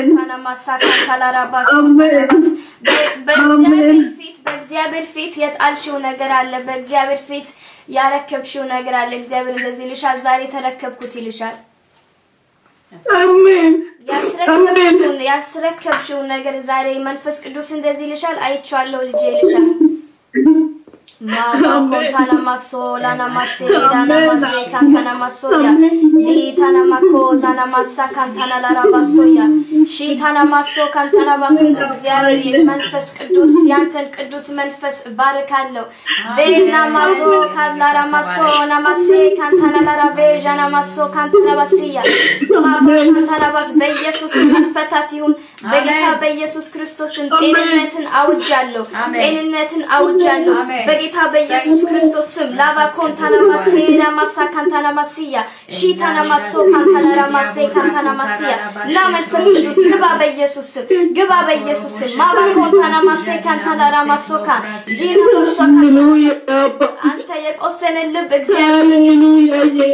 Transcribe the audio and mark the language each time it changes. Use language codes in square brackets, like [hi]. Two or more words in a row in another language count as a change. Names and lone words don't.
[am] ታና ማሳካን ታላራባስ በእግዚአብሔር ፊት የጣልሽው ነገር አለ በእግዚአብሔር ፊት ያረከብሽው ነገር አለ እግዚአብሔር እንደዚህ ይልሻል ዛሬ ተረከብኩት ይልሻል አሜን ያስረከብሽው ነገር ዛሬ መንፈስ ቅዱስ እንደዚህ ይልሻል አይቻለሁ ልጄ ይልሻል Mama kontana masola na masela na mase kantana masoya litana makoza na masa kantana la rabasoya shitana maso kantana bas እግዚአብሔር መንፈስ ቅዱስ ያንተን ቅዱስ መንፈስ ባርካለሁ በና ማሶ ካላራ ማሶ ና ማሴ ካንታና la raveja na maso kantana basiya ማፈታና ባስ በኢየሱስ መፈታት ይሁን በጌታ በኢየሱስ ክርስቶስ ጤንነትን አውጃለሁ ጤንነትን አውጃለሁ በጌታ በኢየሱስ ክርስቶስ ስም ላቫ ኮንታና ማሴና ማሳ ካንታና ማሲያ ሺታና ማሶ ካንታና ማሴ ካንታና ማሲያ ና መንፈስ ቅዱስ ግባ በኢየሱስ ስም ግባ በኢየሱስ ስም ማባ ኮንታና ማሴ ካንታና ማሶካ ጂና ማሶካ አንተ የቆሰለ ልብ እግዚአብሔር